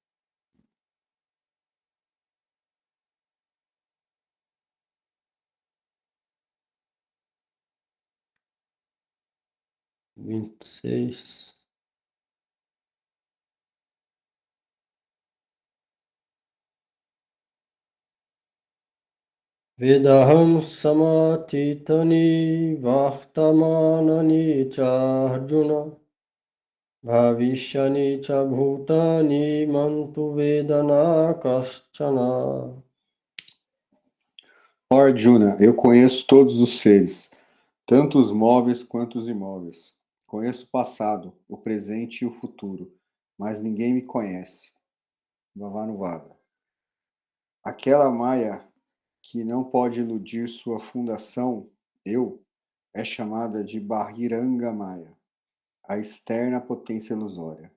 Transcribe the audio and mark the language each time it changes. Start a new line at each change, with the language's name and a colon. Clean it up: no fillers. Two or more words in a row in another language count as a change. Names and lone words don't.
Portuguese: Vinte e seis.
Sanskrit: Vedaham samatitani vartamanani charjuna bhavishyani cha bhutani mantu vedana kaschana.
Portuguese: Ó Arjuna, eu conheço todos os seres, tanto os móveis quanto os imóveis. Conheço o passado, o presente e o futuro, mas ninguém me conhece. Bhavanuvada. Aquela Maya que não pode iludir sua fundação, eu, é chamada de
Sanskrit: Bahiranga Maya,
Portuguese: a externa potência ilusória.